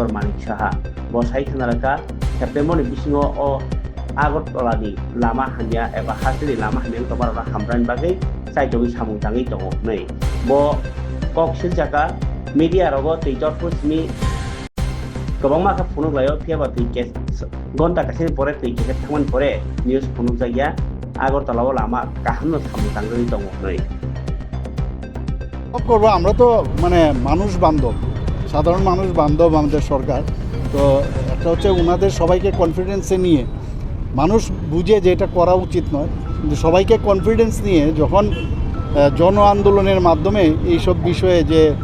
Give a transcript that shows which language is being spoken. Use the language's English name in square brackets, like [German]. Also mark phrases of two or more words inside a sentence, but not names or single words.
[Kok Borok] Manik Saha Bosai Thanaraka September ni bisingo o Agartala ni lama hanya eba hasili lama hanya tongmar rokno hamran bagai sai jogi samung tangi tongo nei bo kok sinjaka media rogo teitor pusmi gobang maka phunuk layo phiaba tei ke gonta kasini pore tei ke thangman pore news phunuk jaya Agartala o lama kahamno samung tangi tongo nei [Bangla] করবো আমরা তো মানে মানুষ বান্ধব সাধারণ মানুষ বান্ধব আমাদের সরকার তো একটা হচ্ছে ওনাদের সবাইকে কনফিডেন্সে নিয়ে মানুষ বুঝে যে এটা করা উচিত নয় কিন্তু সবাইকে কনফিডেন্স নিয়ে যখন জন আন্দোলনের মাধ্যমে এইসব বিষয়ে যে